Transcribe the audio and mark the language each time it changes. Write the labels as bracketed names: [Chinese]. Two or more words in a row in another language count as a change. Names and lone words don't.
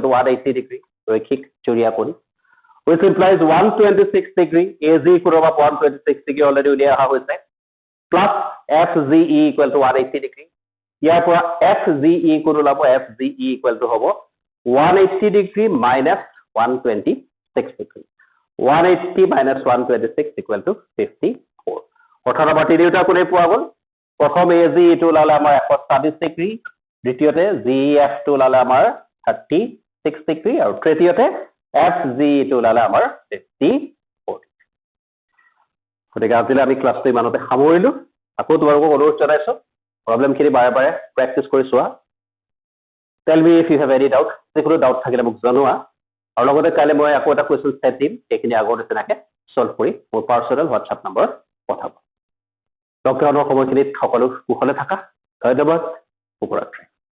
[Assamese] টু 180 ডিগ্ৰী ৰৈখিক জোৰীয়া কোণ [English] which implies 126 degree AGE [Assamese] কোণৰ পৰা 126 degree অলৰেডি উলিয়াই অহা হৈছে [English] plus FGE equal to 180 degree [Assamese] ইয়াৰ পৰা FGE কোণ ওলাব FGE [English] equal to [Assamese] হ'ব [English] 180 degree minus 126 degree 180 minus 126 equal to 54 [Assamese] অৰ্থাৎ আমাৰ তিনিটা কোণে পোৱা গ'ল প্ৰথম AGE টো ওলালে আমাৰ 127 ডিগ্ৰী দ্বিতীয়তে GF টো ওলালে আমাৰ 36 ডিগ্ৰী আৰু তৃতীয়তে FGE টো ওলালে আমাৰ 54 গতিকে আজিলৈ আমি ক্লাছটো ইমানতে সামৰিলো আকৌ তোমালোকক অনুৰোধ জনাইছো প্ৰব্লেমখিনি বাৰে বাৰে প্ৰেক্টিছ কৰি চোৱা [English] tell me if you have any doubt [Assamese] যিকোনো ডাউট থাকিলে মোক জনোৱা আৰু লগতে কাইলৈ মই আকৌ এটা [English] question set [Assamese] দিম সেইখিনি আগৰ নিচিনাকৈ ছল্ভ কৰি মোৰ [English] personal WhatsApp [Assamese] নম্বৰত পঠাব লকডাউনৰ সময়খিনিত সকলো কুশলে থাকা ধন্যবাদ শুভৰাত্ৰি